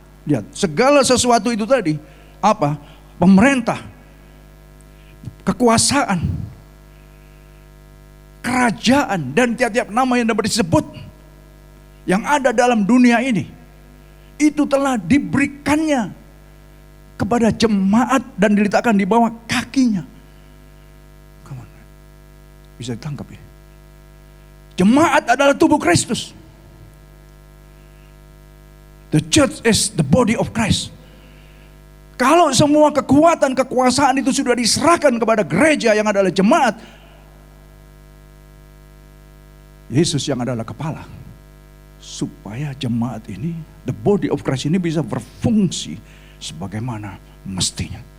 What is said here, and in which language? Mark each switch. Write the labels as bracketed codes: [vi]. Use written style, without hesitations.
[id] Lihat, segala sesuatu itu tadi apa? Pemerintah, kekuasaan, kerajaan, dan tiap-tiap nama yang dapat disebut yang ada dalam dunia ini, itu telah diberikannya kepada jemaat dan diletakkan di bawah kakinya. [en] Come on. [id] Bisa ditangkap ya? Jemaat adalah tubuh Kristus. [en] The church is the body of Christ. [id] Kalau semua kekuatan, kekuasaan itu sudah diserahkan kepada gereja yang adalah jemaat, Yesus yang adalah kepala, supaya jemaat ini, [en] the body of Christ [id] ini bisa berfungsi sebagaimana mestinya.